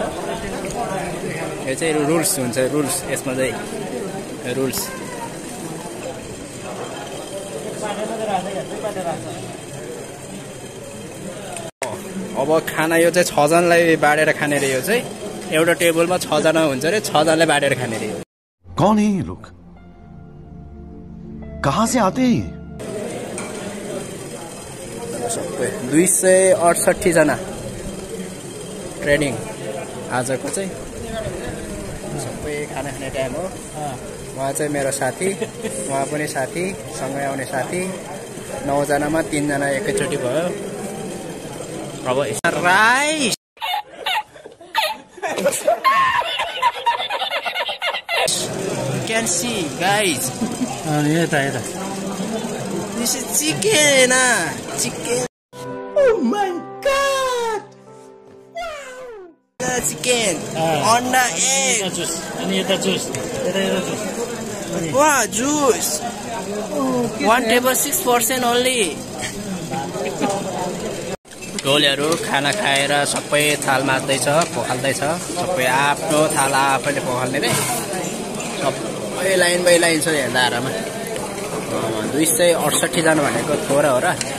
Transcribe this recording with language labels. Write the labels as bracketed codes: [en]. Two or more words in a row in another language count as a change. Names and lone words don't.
[ne] यो चाहिँ रुल्स हुन्छ, रुल्स यसमा चाहिँ रुल्स। अब खाना यो चाहिँ 6 जनालाई बाँडेर खाने रे। यो चाहिँ एउटा टेबलमा 6 जना हुन्छ रे, 6 जनालाई बाँडेर खाने रे। [hi] कौन है ये लोग, कहाँ से आते हैं? [ne] 268 जना ट्रेनिङ आजको चाहिँ सबै खाना खाने टाइम हो। उहाँ चाहिँ मेरो साथी, उहाँ पनि साथी, सँगै आउने साथी। 9 जनामा 3 जना एकैचोटि भयो। अब राइस [en] can see guys, this is chicken, chicken. Oh my god, wow, chicken on the egg. Wow, juice. 1 table 6% only. [ne] टोलीहरू खाना खाएर सबै थाल मार्दैछ, पखाल्दैछ। सबै आफ्नो थाल आफैले पखाल्ने रे। सबै लाइन बाई लाइन छ यहाँ दारामा। 268 जना भनेको थोरै हो र।